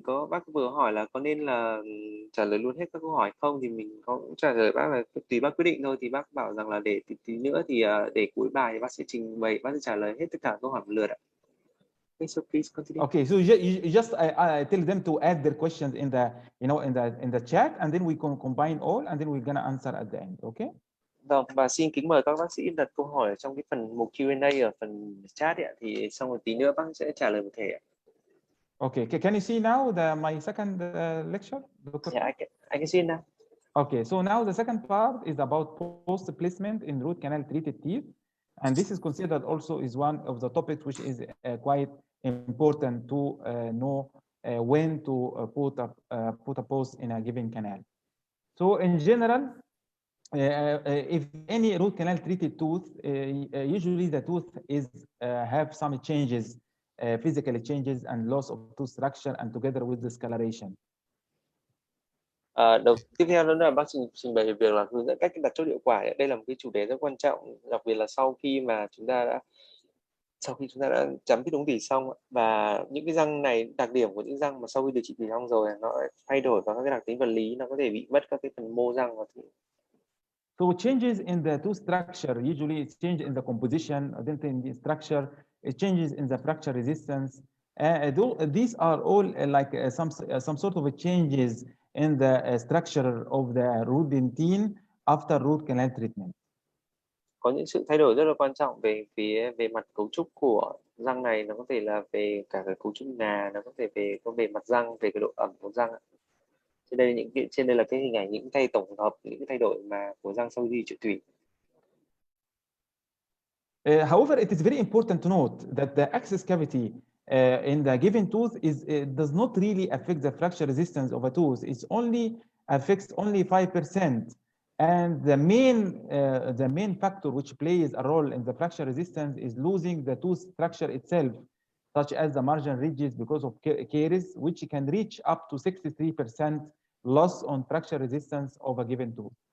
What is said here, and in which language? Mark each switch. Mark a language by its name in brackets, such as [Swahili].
[Vietnamese] Bác vừa hỏi là có nên là trả lời luôn hết các câu hỏi không, thì mình có trả lời bác là tùy bác quyết định thôi. Thì bác bảo rằng là để tí nữa thì để cuối bài thì bác sẽ trình bày, bác sẽ trả lời hết tất cả câu hỏi một lượt ạ. [English] Okay, so please continue. Okay, so you just I tell them to add their questions in the in the chat, and then we can combine all, and then we're gonna answer at the end. Okay? [Vietnamese] Vâng, và xin kính mời các bác sĩ đặt câu hỏi trong cái phần mục Q&A ở phần chat ạ, thì xong một tí nữa bác sẽ trả lời một thể ạ. [English] Okay, can you see now my second lecture, Dr. Yeah, I can see it now. Okay, so now the second part is about post placement in root canal treated teeth, and this is considered also is one of the topics which is quite important to know when to put a post in a given canal. So in general, if any root canal treated tooth, usually the tooth is have some changes, physical changes and loss of tooth structure, and together with discoloration. [Vietnamese] Tiếp theo đó là bác trình bày về việc là hướng dẫn cách đặt chốt hiệu quả. Đây là một cái chủ đề rất quan trọng, đặc biệt là sau khi chúng ta đã chấm phít ống tủy xong, và những cái răng này, đặc điểm của những răng mà sau khi điều trị tủy xong rồi nó thay đổi vào các cái đặc tính vật lý, nó có thể bị mất các cái phần mô răng. [English] So changes in the tooth structure, usually it's change in the composition, dentin structure, it changes in the fracture resistance. These are all some sort of changes in the structure of the root dentine after root canal treatment. [Vietnamese] Có những sự thay đổi rất là quan trọng về mặt cấu trúc của răng này, nó có thể là về cả cái cấu trúc ngà, nó có thể về mặt răng, về cái độ ẩm của răng. Trên đây là cái hình ảnh những tổng hợp những cái thay đổi mà của răng sau khi trị tủy. [English] However, it is very important to note that the access cavity in the given tooth does not really affect the fracture resistance of a tooth. It only affects only 5%. And the main factor which plays a role in the fracture resistance is losing the tooth structure itself, such as the margin ridges because of caries, which can reach up to 63% loss on fracture resistance of a given tooth.